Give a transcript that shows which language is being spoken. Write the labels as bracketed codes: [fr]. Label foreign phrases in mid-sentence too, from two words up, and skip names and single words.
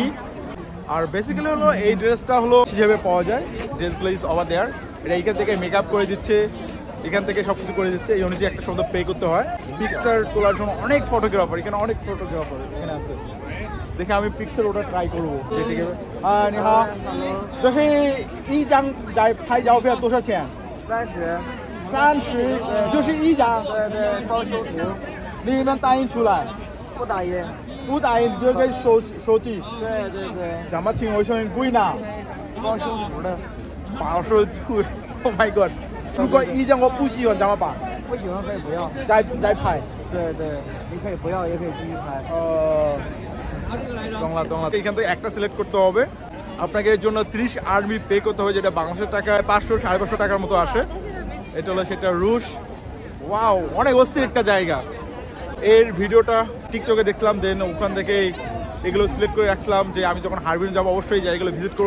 [bn] আর বেসিক্যালি হলো এই ড্রেসটা হলো হিসেবে পাওয়া যায়, ড্রেসগুলো [en] is over there. [bn] এটা এখান থেকে মেকআপ করে দিচ্ছে, এখান থেকে সবকিছু করে দিচ্ছে। এই অনুযায়ী একটা শব্দ পে করতে হয়। পিকচার তোলার জন্য অনেক ফটোগ্রাফার এখানে, অনেক ফটোগ্রাফার এখানে আছে। দেখে আমি পিকচার ওটা ট্রাই করবো। যেদিকে [zh] 你好，这是一张在拍照片多少钱？30，就是一张。对对，包修图。你们打印出来？不打印。不打印就可以收集。对对对。怎么请我声音贵呢？包修图的。包修图 ， [en] Oh my god！ [zh] 如果一张我不喜欢怎么办？不喜欢可以不要。再拍。对对，你可以不要，也可以继续拍。 [bn] 懂了。এখান থেকে একটা সিলেক্ট করতে হবে। আপনাকে এর জন্য 30 আরবি পে করতে হবে, যেটা বাংলাদেশের টাকায় 500-550 টাকার মতো আসে। এটা হলো সেটা রুশ। ওয়াও, অনেক অস্থির একটা জায়গা। এর ভিডিওটা টিকটকে দেখছিলাম, দেন ওখান থেকে এগুলো সিলেক্ট করে রাখছিলাম যে আমি যখন হারবিন যাবো অবশ্যই জায়গাগুলো ভিজিট করবো।